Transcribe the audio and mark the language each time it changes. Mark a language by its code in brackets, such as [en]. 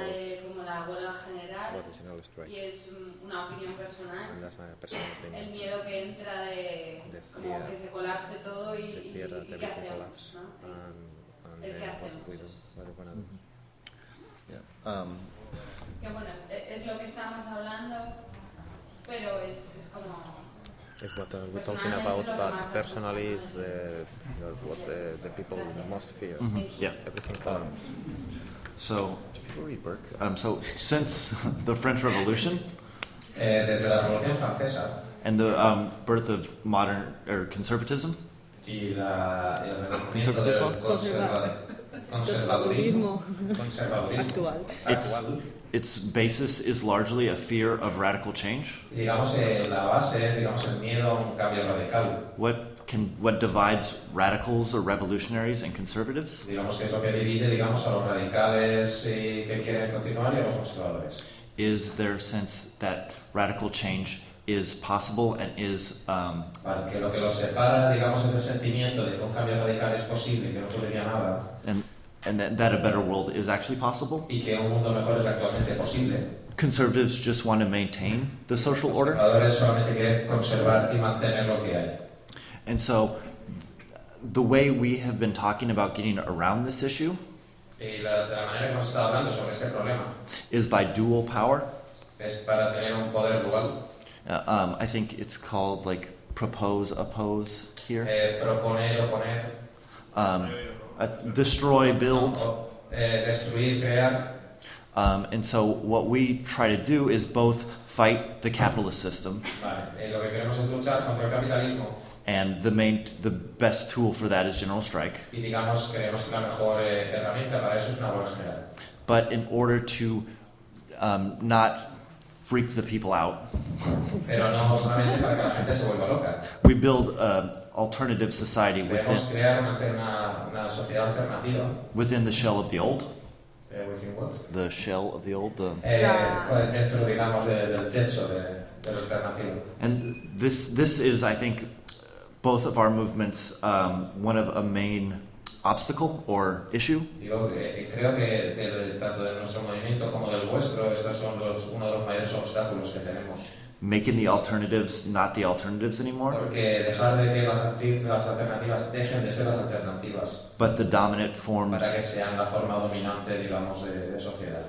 [es] tema de como la huelga general, y es una opinión personal, el miedo que entra de [en] fear, [es] como que se colapse todo y que hacemos, [en] collapse, [es] ¿no? Es lo que estábamos hablando, pero es como... [en] Is what we're talking about, but personally is the, you know, what the people most fear. Mm-hmm. Yeah. Everything. So, since the French Revolution, [es] desde la Revolución Francesa. [en] And the birth of modern or conservatism. Conservatism. Conservadurismo. Actual. Its basis is largely a fear of radical change. [es] Digamos, la base es, digamos, el miedo a un cambio radical. [en] What divides radicals or revolutionaries and conservatives? [es] Digamos que es lo que divide, digamos, a los radicales y que quieren continuar y a los conservadores. [en] Is their sense that radical change is possible and is [es] vale, que lo que los separa, digamos, es el sentimiento de que un cambio radical es posible, que no ocurriría nada. [en] And that a better world is actually possible. [es] Y que un mundo mejor es actualmente posible. [en] Conservatives just want to maintain the social order. [es] Conservadores solamente quieren conservar y mantener lo que hay. [en] And so the way we have been talking about getting around this issue [es] la manera que hemos estado hablando sobre este problema [en] is by dual power. [es] Es para tener un poder dual. [en] I think it's called like propose, oppose here. [es] Proponer, oponer. [en] Destroy, build. [es] Destruir, crear. [en] And so what we try to do is both fight the capitalist system. [es] Vale. Lo que queremos es luchar contra el capitalismo. [en] And the best tool for that is General Strike. [es] Y digamos, creemos que la mejor herramienta para eso es una bola general. [en] But in order to not freak the people out, [es] pero no solamente para que la gente se vuelva loca, [en] we build an alternative society within, [es] crear una sociedad alternativa [en] within the shell of the old. Within what? The shell of the old. [es] Dentro, digamos, del techo de lo alternativo. [en] And this is, I think, both of our movements, one of a main obstacle or issue. [es] Yo creo que tanto de nuestro movimiento como del vuestro, estos son uno de los mayores obstáculos que tenemos. [en] Making the alternatives not the alternatives anymore. [es] Porque dejar de que las alternativas dejen de ser las alternativas. [en] But the dominant forms. [es] Para que sean la forma dominante, digamos, de sociedad.